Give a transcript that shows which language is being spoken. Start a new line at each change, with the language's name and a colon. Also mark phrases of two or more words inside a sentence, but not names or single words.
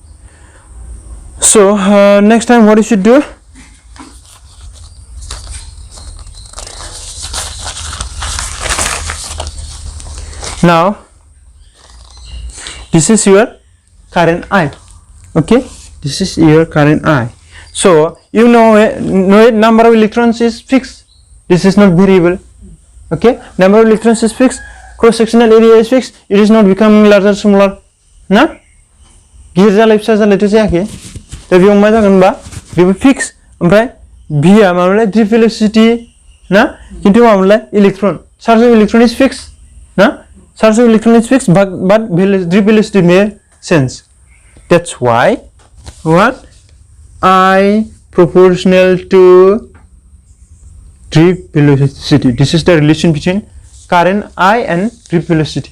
English: So next time what you should do? Now this is your current I. Okay, this is your current I. So you know number of electrons is fixed. This is not variable. Okay, number of electrons is fixed. Cross sectional area is fixed. It is not becoming larger, smaller. Na?
Bodo: गिरजालाय फिसा जालायथ' जायाखै. दा बेयाव मा जागोन होनबा बेबो फिक्स. ओमफ्राय B आ मामोनलाय
English: drip velocity
Bodo: ना? किन्तु मामोनलाय
English: इलेक्ट्रन. charge of electron is fix. ना? Charge of electron is fixed, but drip velocity may change. That's why what? I proportional to drip velocity. This is the relation between current I and drip velocity.